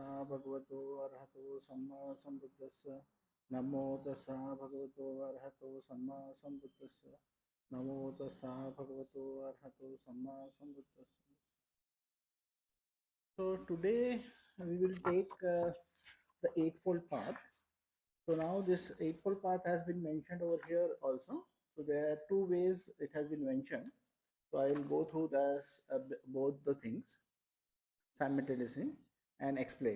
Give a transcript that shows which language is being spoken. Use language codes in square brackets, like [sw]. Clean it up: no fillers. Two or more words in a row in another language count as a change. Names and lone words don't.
[pi] भगवतो अरहतो सम्मा सम्बुद्धस्स नमो तस्सा भगवतो अरहतो सम्मा सम्बुद्धस्स नमो तस्सा भगवतो अरहतो सम्मा सम्बुद्धस्स. [en] So today we will take the Eightfold Path. So now this Eightfold Path has been mentioned over here also. So there are two ways it has been mentioned. So I will go through this, both the things simultaneously and explain.